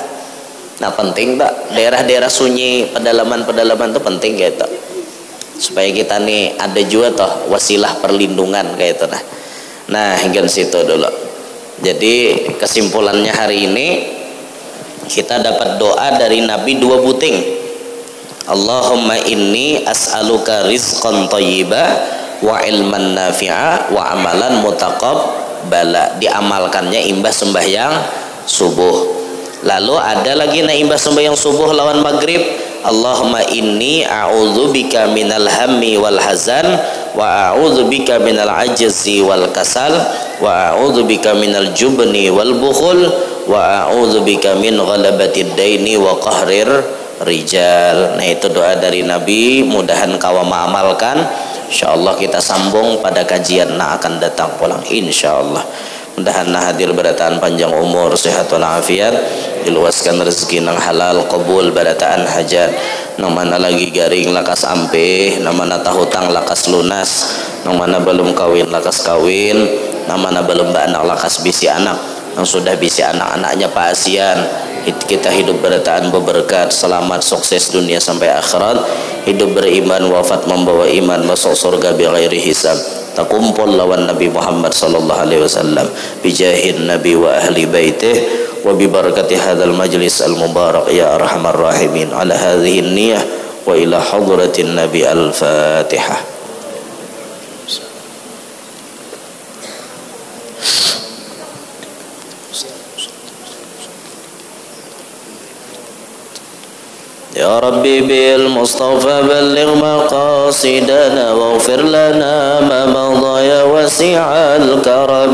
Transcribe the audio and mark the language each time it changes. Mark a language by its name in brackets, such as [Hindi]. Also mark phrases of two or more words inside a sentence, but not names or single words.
[Banjar] Nah, penting tak daerah-daerah sunyi pedalaman tuh penting kayak itu. Supaya kita nih ada juga toh wasilah perlindungan kayak itu nah hingga situ dulu. Jadi kesimpulannya hari ini kita dapat doa dari Nabi dua buting. [Arabic] اللهم إني أسألك رزقا طيبا وعلما نافعا وعملا متقبلا. [Banjar] Diamalkannya imbas sembahyang subuh. Lalu ada lagi imbas sembahyang subuh lawan maghrib, [Arabic] اللهم إني أعوذ بك من الهم والحزن وأعوذ بك من العجز والكسل وأعوذ بك من الجبن والبخل وأعوذ بك من غلبة الدين وقهر الرجال. [Banjar] Nah, itu doa dari Nabi, mudahan kawa mengamalkan. Insyaallah kita sambung pada kajian akan datang pulang insyaallah. Mudahan hadir berataan panjang umur, sehat walafiat, diluaskan rezeki nang halal, qabul barataan hajat. Nang mana lagi garing lakas ampeh, nang mana tahutang lakas lunas, nang mana belum kawin lakas kawin, nang mana belum anak lakas bisi anak, nang sudah bisi anak-anaknya paasian. Kita hidup berataan berberkat, selamat, sukses dunia sampai akhirat, hidup beriman, wafat membawa iman, masuk surga [Arabic] بغير حساب. [Banjar] Takumpul lawan [Arabic] النبي محمد صلى الله عليه وسلم بجاه النبي وأهل بيته وببركة هذا المجلس المبارك يا أرحم الراحمين. على هذه النية وإلى حضرة النبي الفاتحة. يا ربي بالمصطفى بلغ مقاصدنا واغفر لنا ما مضى يا وسيع الكرم.